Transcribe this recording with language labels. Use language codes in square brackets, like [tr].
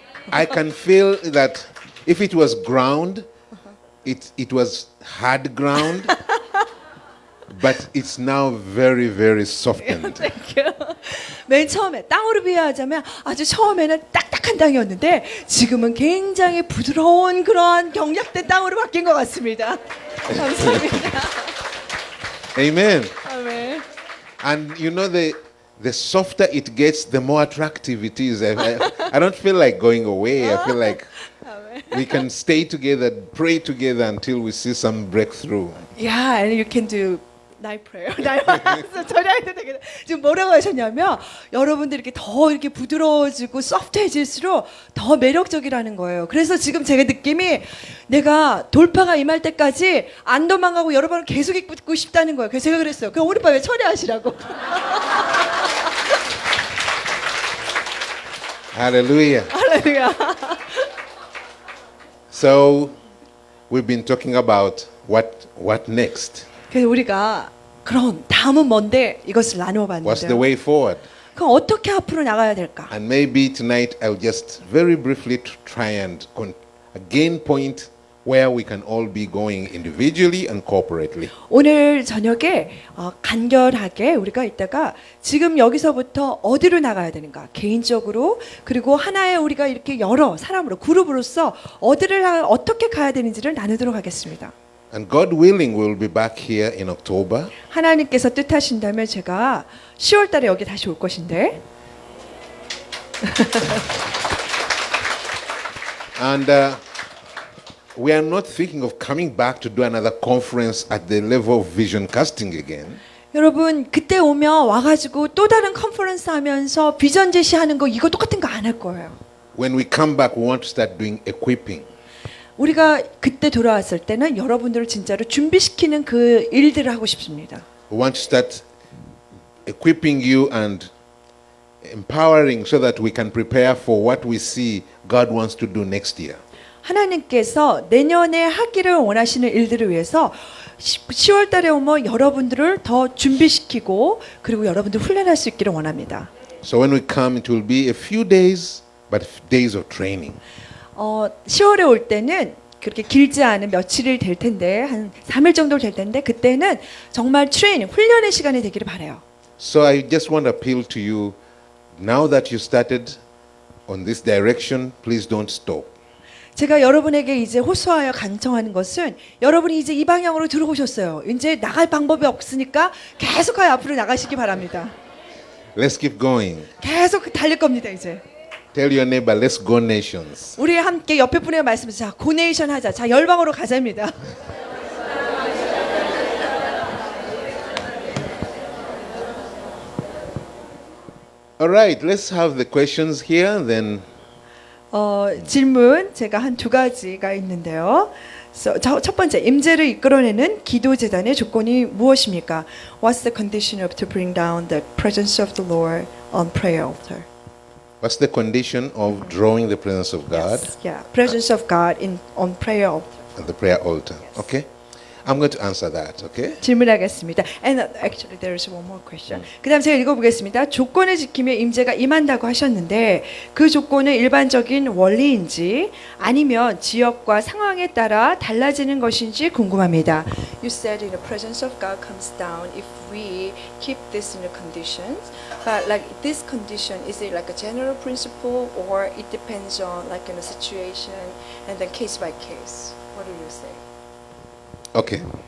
[en] I can feel that if it was ground, it was hard ground, but it's now very softened. [ko] 맨 처음에 땅으로 비유하자면 아주 처음에는 딱딱한 땅이었는데 지금은 굉장히 부드러운 그런 경작된 땅으로 바뀐 것 같습니다. 감사합니다. [en] Amen. [ko] 아멘. [en] And you know, the softer it gets, the more attractive it is. I don't feel like going away. I feel like we can stay together, pray together until we see some breakthrough. Yeah, and you can do night prayer. [ko] 저녁에 되게 지금 뭐라고 하셨냐면 여러분들이 이렇게 더 이렇게 부드러워지고 소프트해질수록 더 매력적이라는 거예요. 그래서 지금 제가 느낌이 내가 돌파가 임할 때까지 안 도망가고 여러분을 계속 있고 싶다는 거예요. 그래서 제가 그랬어요. 그럼 우리 밤에 처리하시라고. [en] Hallelujah. [ko] 할렐루야. [en] So we've been talking about what next. [ko] 그래서 우리가 그럼 다음은 뭔데 이것을 나누어 [en] What's the [ko] 봤는데요. [en] way forward? [ko] 그럼 어떻게 앞으로 나가야 될까? [en] And maybe tonight I'll just very briefly try and again point where we can all be going individually and corporately. [ko] 오늘 저녁에 간결하게 우리가 이따가 지금 여기서부터 어디로 나가야 되는가 개인적으로 그리고 하나의 우리가 이렇게 여러 사람으로 그룹으로서 어떻게 가야 되는지를 나누도록 하겠습니다. [en] And God willing, we'll be back here in October. [ko] 하나님께서 뜻하신다면 제가 10월 달에 여기 다시 올 것인데 [en] And we are not thinking of coming back to do another conference at the level of vision casting again. [ko] 여러분 그때 오면 와가지고 또 다른 컨퍼런스 하면서 비전 제시하는 거 이거 똑같은 거 안 할 거예요. [en] When we come back, we want to start doing equipping. [ko] 우리가 그때 돌아왔을 때는 여러분들을 진짜로 준비시키는 그 일들을 하고 싶습니다. [en] We want to start equipping you and empowering so that we can prepare for what we see God wants to do next year. [ko] 하나님께서 내년에 하기를 원하시는 일들을 위해서 10월 달에 오면 여러분들을 더 준비시키고 그리고 여러분들 훈련할 수 있기를 원합니다. [en] So when we come, it will be a few days, but days of training. [ko] 10월에 올 때는 그렇게 길지 않은 며칠이 될 텐데 한 3일 정도 될 텐데 그때는 정말 트레이닝, 훈련의 시간이 되기를 바라요. [en] So I just want to appeal to you, now that you started on this direction, please don't stop. [ko] 제가 여러분에게 이제 호소하여 간청하는 것은 여러분이 이제 이 방향으로 들어오셨어요. 이제 나갈 방법이 없으니까 계속하여 앞으로 나가시기 바랍니다. [en] Let's keep going. [ko] 계속 달릴 겁니다 이제. [en] Tell your neighbor, let's go nations. [ko] 우리 함께 옆에 분에게 말씀하자. 자, 고네이션 하자. 자, 열방으로 가자입니다. [en] All right, let's have the questions here, then [ko] 질문 제가 한 두 가지가 있는데요. 첫 번째, 임재를 이끌어내는 기도 제단의 조건이 무엇입니까? [en] What's the condition of to bring down the presence of the Lord on prayer altar? what's the condition of drawing the presence of God Yes, yeah, presence of God on prayer altar. at the prayer altar? Okay, I'm going to answer that. Okay. [ko] 질문하겠습니다. [en] And actually there is one more question. [ko] 그다음 제가 읽어보겠습니다. 조건을 지키며 임재가 임한다고 하셨는데 그 조건은 일반적인 원리인지 아니면 지역과 상황에 따라 달라지는 것인지 궁금합니다. [en] You said in the presence of God comes down if we keep this in the conditions. But like this condition, is it like a general principle or it depends on like in a situation and then case by case? What do you say? Okay.